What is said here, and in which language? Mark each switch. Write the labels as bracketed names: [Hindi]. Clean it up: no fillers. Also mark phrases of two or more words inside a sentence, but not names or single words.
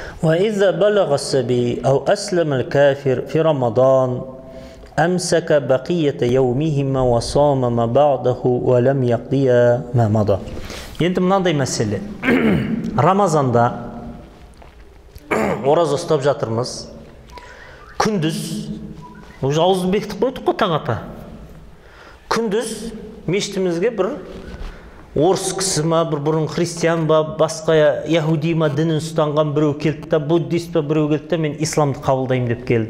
[Arabic] وإذا بلغ الصبي أو أسلم الكافر في رمضان أمسك بقية يومهما وصام ما بعده ولم يقضي ما مضى. [Kazakh] Енді мынандай мәселе. Рамазанда ораза ұстап жатырмыз. Күндіз, уже ауызды бекітіп қойдық қой таң ата. Күндіз мешітімізге бір орыс кісі ма, бір бұрын христиан ба, басқа яһуди ма дінін ұстанған біреу келді да, буддист па біреу келді да, мен исламды қабылдаймын деп келді.